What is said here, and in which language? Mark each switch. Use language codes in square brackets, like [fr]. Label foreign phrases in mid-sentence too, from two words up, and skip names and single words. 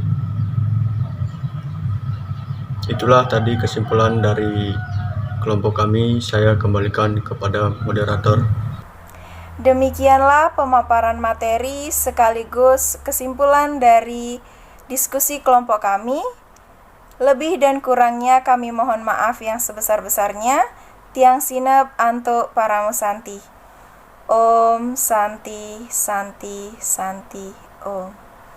[id] Itulah tadi kesimpulan dari kelompok kami. Saya kembalikan kepada moderator. Demikianlah pemaparan materi sekaligus kesimpulan dari diskusi kelompok kami. Lebih dan kurangnya kami mohon maaf yang sebesar-besarnya. [ban] Tiang Sinep Anto Paramusanti. [sa] Om Santi Santi Santi Om.